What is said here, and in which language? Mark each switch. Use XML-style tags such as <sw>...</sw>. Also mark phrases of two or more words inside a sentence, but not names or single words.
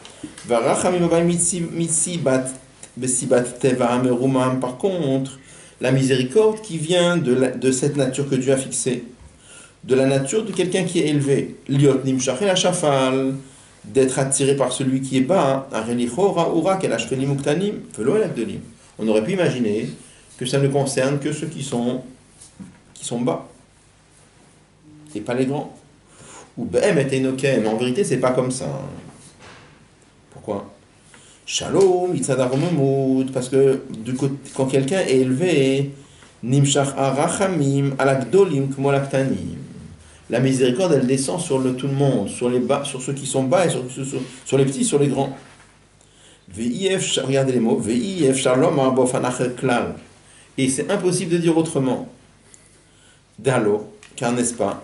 <fr>Par contre, la miséricorde qui vient de cette nature que Dieu a fixée, de la nature de quelqu'un qui est élevé, d'être attiré par celui qui est bas, on aurait pu imaginer que ça ne concerne que ceux qui sont bas, et pas les grands. Ou mais en vérité, c'est pas comme ça. Pourquoi? Shalom, parce que quand quelqu'un est élevé,</fr> <he>נמשך רחמים על הגדולים כמו על הקטנים.</he> <fr>La miséricorde, elle descend sur tout le monde, sur les bas, sur ceux qui sont bas et sur les petits, sur les grands. Regardez les mots. Et c'est impossible de dire autrement. Dalo, car n'est-ce pas?</fr>